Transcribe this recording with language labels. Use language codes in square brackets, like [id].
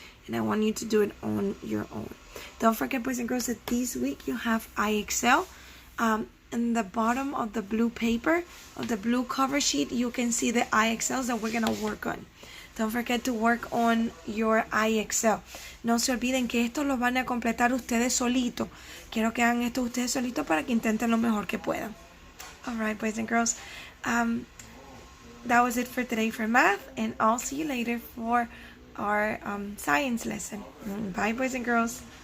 [en] And I want you to do it on your own. Don't forget, boys and girls, that this week you have IXL. In the bottom of the blue paper, of the blue cover sheet, you can see the IXLs that we're going to work on. Don't forget to work on your IXL. [es] No se olviden que esto lo van a completar ustedes solitos. Quiero que hagan esto ustedes solitos para que intenten lo mejor que puedan. [en] Alright, boys and girls, that was it for today for math, and I'll see you later for our science lesson. Bye, boys and girls.